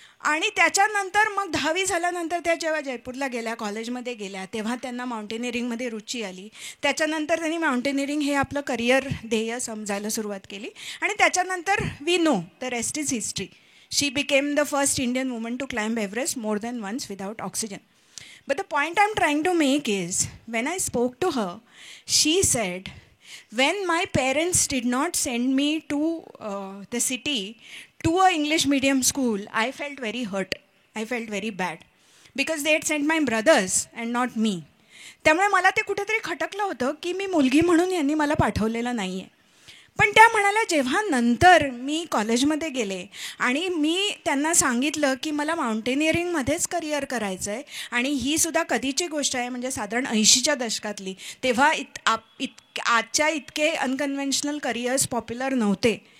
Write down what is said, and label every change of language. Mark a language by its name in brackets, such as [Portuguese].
[Marathi] आणि त्याच्यानंतर मग 10वी झाल्यानंतर त्या जेव्हा जयपूरला गेल्या, कॉलेजमध्ये गेल्या, तेव्हा त्यांना माउंटेनिअरिंगमध्ये रुची आली. त्याच्यानंतर त्यांनी माउंटेनिअरिंग हे आपलं करिअर ध्येय समजायला सुरुवात केली आणि त्याच्यानंतर [English] We know the rest is history. She became the first Indian woman to climb Everest more than once without oxygen. But the point I'm trying to make is, when I spoke to her, she said, when my parents did not send me to the city to a English medium school, I felt very hurt. I felt very bad because they had sent my brothers and not me. [Marathi] त्यामुळे मला ते कुठेतरी खटकलं होतं की मी मुलगी म्हणून यांनी मला पाठवलेलं नाही आहे. पण त्या म्हणाल्या, जेव्हा नंतर मी कॉलेजमध्ये गेले आणि मी त्यांना सांगितलं की मला माउंटेनिअरिंगमध्येच करिअर करायचं आहे आणि ही सुद्धा कधीची गोष्ट आहे, म्हणजे साधारण 80च्या दशकातली, तेव्हा आजच्या इतके अनकन्व्हेन्शनल करिअर्स पॉप्युलर नव्हते.